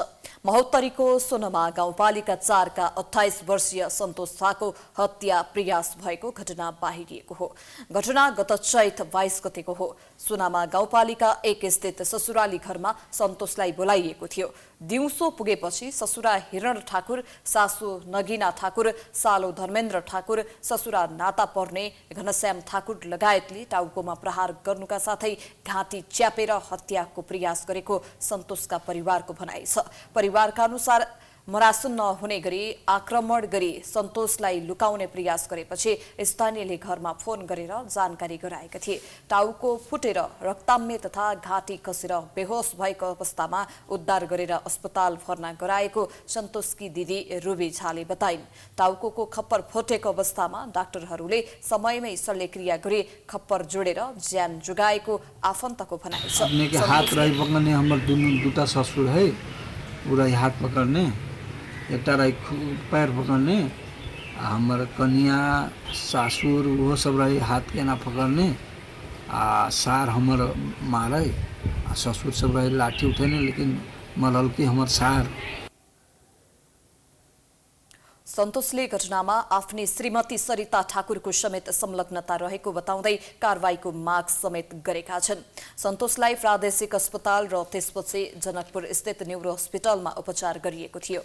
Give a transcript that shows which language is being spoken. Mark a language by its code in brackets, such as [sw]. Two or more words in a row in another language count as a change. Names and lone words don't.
[ne] महोत्तरीको सोनमा गाउँपालिका 4 का 28 वर्षीय सन्तोष थाको हत्या प्रयास भएको घटना बाहिरिएको हो। घटना गत चैत 22 गतेको हो। सोनामा गाउँपालिका 1 स्थित ससुराली घरमा सन्तोषलाई बोलाइएको थियो। दिउँसो पुगेपछि ससुरा हिरण ठाकुर, सासू नगिना ठाकुर, सालो धर्मेन्द्र ठाकुर, ससुरा नाता पर्ने घनश्याम ठाकुर लगायतले टाउकोमा प्रहार गर्नुका साथै घाँटी च्यापेर हत्याको प्रयास गरेको सन्तोषका परिवारको भनाइ छ। परिवारका अनुसार मरासुन नहुने गरी आक्रमण गरी सन्तोषलाई लुकाउने प्रयास गरेपछि स्थानीयले घरमा फोन गरेर जानकारी गराएका थिए। टाउको फुटेर रक्ताम्य तथा घाँटी खसेर बेहोस भएको अवस्थामा उद्धार गरेर अस्पताल भर्ना गराएको सन्तोषकी दिदी रुबी झाले बताइन्। टाउको खप्पर फुटेको अवस्थामा डाक्टरहरूले समयमै शल्यक्रिया गरी खप्पर जोडेर ज्यान जोगाएको आफन्तको भनाइ छ। [mai] हाथ राई पकड़ने हमर दुटा ससुर है, पूरा हाथ पकड़ने, एकटा राई पैर पकड़ने, हमारे कन्या सासुर वो सब रही हाथ के ना पकड़ने, सार हमर मारे, ससुर सब रही लाठी उठेने, लेकिन मलहल की हमर सार। [ne] सन्तोषले घटनामा आफ्नी श्रीमती सरिता ठाकुरको समेत संलग्नता रहेको बताउँदै कारबाहीको माग समेत गरेका छन्। सन्तोषलाई प्रादेशिक अस्पताल र त्यसपछि जनकपुर स्थित न्युरो अस्पतालमा उपचार गरिएको थियो।